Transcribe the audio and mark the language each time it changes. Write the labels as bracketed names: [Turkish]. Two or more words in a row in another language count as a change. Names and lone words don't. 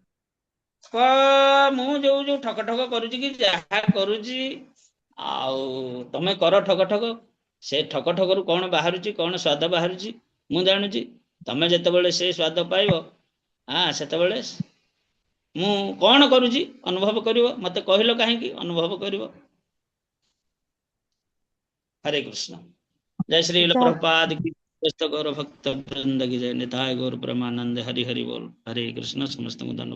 [Odia] ମୁଁ ଯୋଉ ଠକ କରୁଛି କି ଯାହା କରୁଛି, ଆଉ ତମେ କର ଠକ, ସେ ଠକରୁ କଣ ବାହାରୁଛି, କଣ ସ୍ୱାଦ ବାହାରୁଛି ମୁଁ ଜାଣୁଛି। ତମେ ଯେତେବେଳେ ସେ ସ୍ୱାଦ ପାଇବ, ସେତେବେଳେ ମୁଁ କଣ କରୁଛି ଅନୁଭବ କରିବ, ମତେ କହିଲ କାହିଁକି ଅନୁଭବ କରିବ। [Hindi] हरे कृष्ण। जय श्री प्रभुपाद की, गौर भक्त वृंद की जय। निताय गौर ब्रह्मानंद। हरि हरि बोल। हरे कृष्ण। समस्त धन्यवाद।